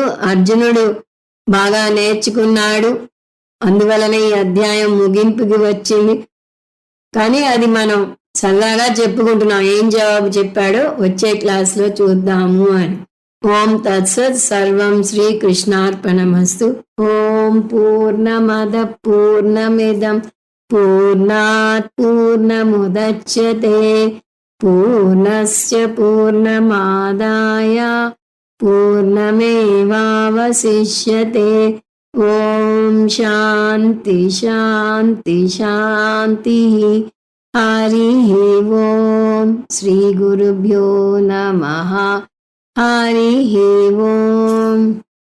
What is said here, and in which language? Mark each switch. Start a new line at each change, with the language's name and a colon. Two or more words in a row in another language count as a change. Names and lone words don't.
Telugu: అర్జునుడు బాగా నేర్చుకున్నాడు, అందువలన ఈ అధ్యాయం ముగింపుకి వచ్చింది. కానీ అది మనం సరదాగా చెప్పుకుంటున్నాం. ఏం జవాబు చెప్పాడో వచ్చే క్లాసులో చూద్దాము అని.
Sanskrit: ఓం తత్సత్. సర్వం శ్రీకృష్ణార్పణమస్తు. ఓం పూర్ణమద పూర్ణమిదం పూర్ణాత్ పూర్ణముదచ్యతే పూర్ణస్య పూర్ణమాదాయ పూర్ణమేవావశిష్యతే. ఓం శాంతి శాంతి శాంతి. హరి ఓం. శ్రీ గురుభ్యో నమః. హరి ఓం.